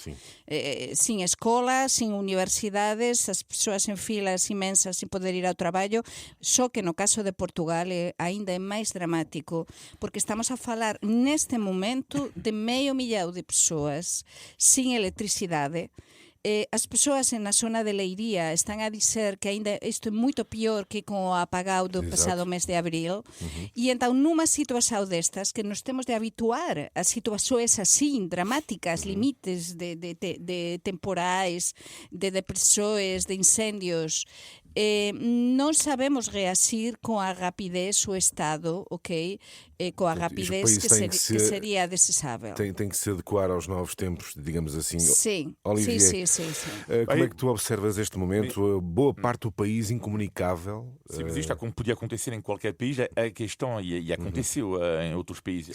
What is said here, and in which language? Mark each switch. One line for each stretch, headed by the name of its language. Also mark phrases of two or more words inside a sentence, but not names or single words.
Portuguese: Sem escolas, sem universidades, as pessoas em filas imensas sem poder ir ao trabalho. Só que no caso de Portugal ainda é mais dramático, porque estamos a falar neste momento de 500.000 de pessoas sem eletricidade.
Galician: As pessoas na zona de Leiria están a dizer que ainda isto é moito pior que con o apagao do pasado mes de abril. E entón nunha situación destas que nos temos de habituar a situacións así dramáticas, limites de temporais, de depresores, de incendios. Non sabemos reacir con a rapidez o Estado, ok?
Portuguese: Com a rapidez que seria desejável. Tem que se adequar aos novos tempos, digamos assim. Sim, Olivier, sim. Como é que tu observas este momento? Boa parte do país incomunicável. Sim, mas isto como podia acontecer em qualquer país, a questão, e aconteceu em outros países,